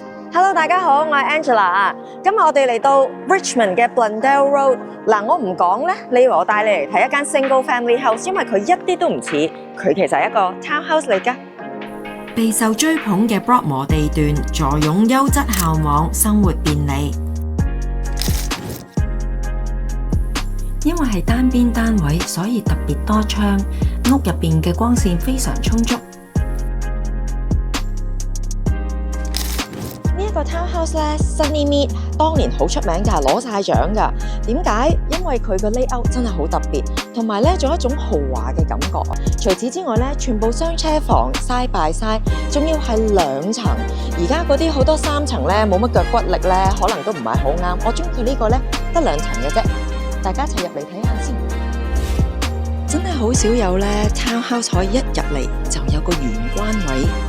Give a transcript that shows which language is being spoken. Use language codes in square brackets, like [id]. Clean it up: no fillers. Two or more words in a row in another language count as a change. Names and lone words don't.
[yue] Hello， 大家好，我係 Angela 啊。今日我哋嚟到 Richmond 嘅 Blundell Road。嗱，我唔講咧，你以為我帶你嚟睇一間 [en] single family house， [yue] 因為佢一啲都唔似，佢其實係一個 townhouse 嚟㗎。備受追捧嘅 Broadmoor 地段，坐擁優質校網，生活便利。因為係單邊單位，所以特別多窗，屋入邊嘅光線非常充足。呢個 townhouse 咧 Sunny Mead 當年好出名㗎，攞晒獎㗎。點解？因為佢個 layout 真係好特別，同埋咧仲有一種豪華嘅感覺。除此之外咧，全部雙車房 [en] side by side， [yue] 仲要係2層。而家嗰啲好多3層咧，冇乜腳骨力咧，可能都唔係好啱。我中意佢呢個咧得2層嘅啫。大家一齊入嚟睇下先。真係好少有咧 townhouse 可以一入嚟就有個玄關位。